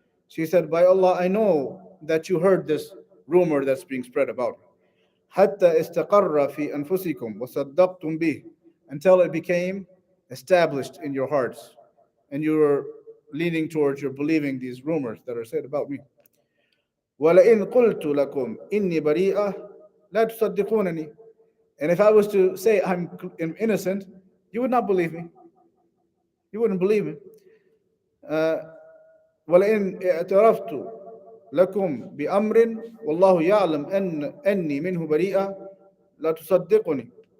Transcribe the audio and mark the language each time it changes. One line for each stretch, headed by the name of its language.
English: She said, by Allah, I know that you heard this rumor that's being spread about me.
Arabic: حتى استقر في أنفسكم وصدقتم به,
English: until it became established in your hearts and you were leaning towards, you're believing these rumors that are said about me.
Arabic: ولئن قلت لكم إني بريئة لا تصدقونني.
English: And if I was to say I'm innocent, you would not believe me. You wouldn't believe me.
Arabic: ولئن اعترفت لكم بأمر والله يعلم أني منه بريئة لا تصدقونني.